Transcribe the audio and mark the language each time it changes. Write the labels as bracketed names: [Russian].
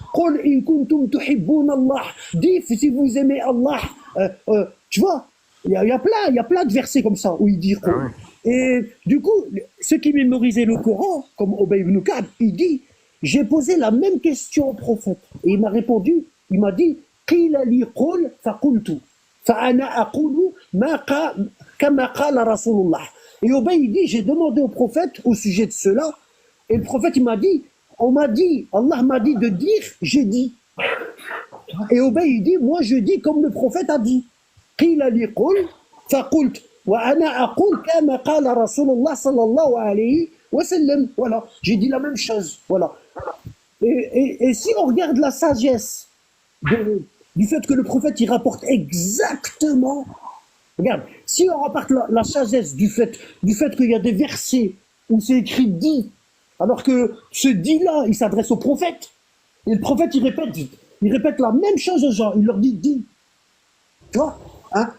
[Arabic] Qul in kuntum tuhibbun Allah, [French] dis si vous aimez Allah. Tu vois, il y a plein de versets comme ça où il dit Qul. Ah oui. Et du coup, ceux qui mémorisaient le Coran, comme Obey ibn Ka'b, il dit, j'ai posé la même question au prophète. Et il m'a répondu, il m'a dit, [Arabic] قيل لي قل فقلت فأنا أقول كما قال رسول الله. [French] Et Obey il dit, j'ai demandé au prophète au sujet de cela, et le prophète il m'a dit, Allah m'a dit de dire, j'ai dit. Et Obey il dit, moi je dis comme le prophète a dit. [Arabic] قيل لي قل فقلت وأنا أقول كما قال رسول الله صلى الله عليه وسلم. [French] Voilà, j'ai dit la même chose. Voilà. Et si on regarde la sagesse du fait que le prophète il rapporte exactement, regarde, si on rapporte la sagesse du fait qu'il y a des versets où c'est écrit dit, alors que ce dit là il s'adresse au prophète, et le prophète il répète la même chose aux gens, il leur dit dit, tu vois, hein?